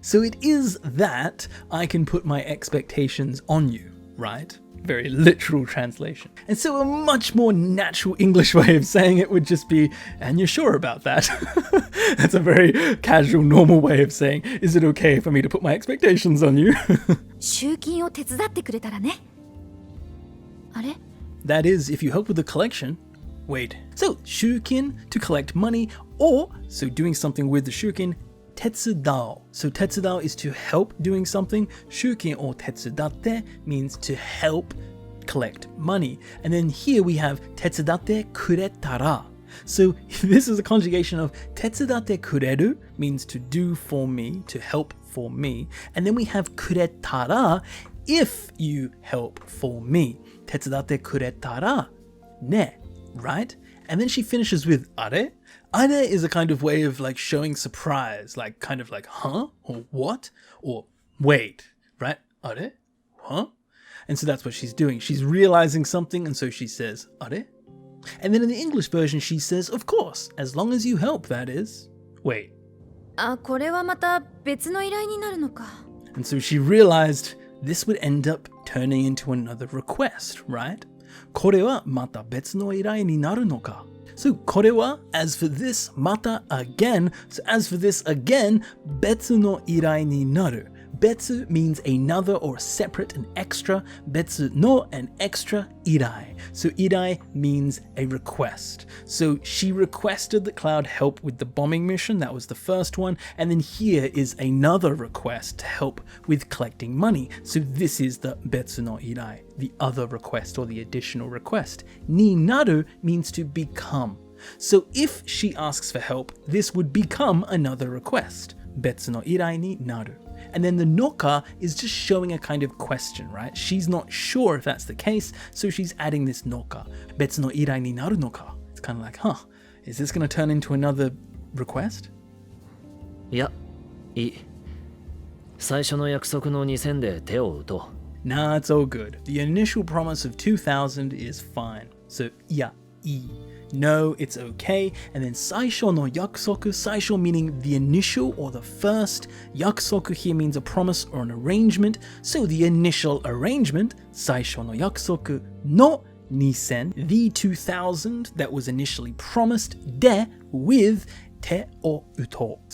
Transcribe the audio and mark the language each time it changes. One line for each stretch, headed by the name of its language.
English: So it is that I can put my expectations on you, right? Very literal translation. And so a much more natural English way of saying it would just be, and you're sure about that? That's a very casual, normal way of saying, is it okay for me to put my expectations on you?
Japanese: 集金を手伝ってくれたらね。あれ?
English: That is, if you help with the collection. Wait. So, 集金 to collect money, or, so doing something with the 集金, 手伝う. So 手伝う is to help doing something. 集金 or 手伝って means to help collect money. And then here we have
Japanese: 手伝ってくれたら.
English: So this is a conjugation of
Japanese: 手伝ってくれる
English: means to do for me, to help for me. And then we have くれたら if you help for me. 手伝ってくれたらね, right? And then she finishes with あれ? あれ is a kind of way of like showing surprise, like kind of like, huh? Or what? Or wait, right? あれ?Huh? And so that's what she's doing. She's realizing something, and so she says, あれ? And then in the English version, she says, of course, as long as you help, that is. Wait.
Japanese: これはまた別の依頼になるのか。
English: And so she realized this would end up turning into another request, right?
Japanese: これはまた別の依頼になるのか.
English: So これは as for this, また again. So as for this again,
Japanese: 別の依頼になる.
English: Betsu means another or separate and extra. Betsu no an extra irai. So irai means a request. So she requested that Cloud help with the bombing mission. That was the first one. And then here is another request to help with collecting money. So this is the betsu no irai, the other request or the additional request. Ni naru means to become. So if she asks for help, this would become another request.
Japanese: Betsu no irai ni naru.
English: And then the noka is just showing a kind of question, right? She's not sure if that's the case, so she's adding this noka.
Japanese: Betsu no irai ni naru noka.
English: It's kind of like, is this going to turn into another request?
Japanese: いや、いい。最初の約束の2000で手を打とう。
English: Nah, it's all good. The initial promise of 2000 is fine. So,
Japanese: いや、いい.
English: No, it's okay. And then
Japanese: 最初の約束,
English: 最初 meaning the initial or the first. 約束 here means a promise or an arrangement. So the initial arrangement,
Japanese: 最初の約束の2000,
English: the 2000 that was initially promised, で with
Japanese: 手を打とう.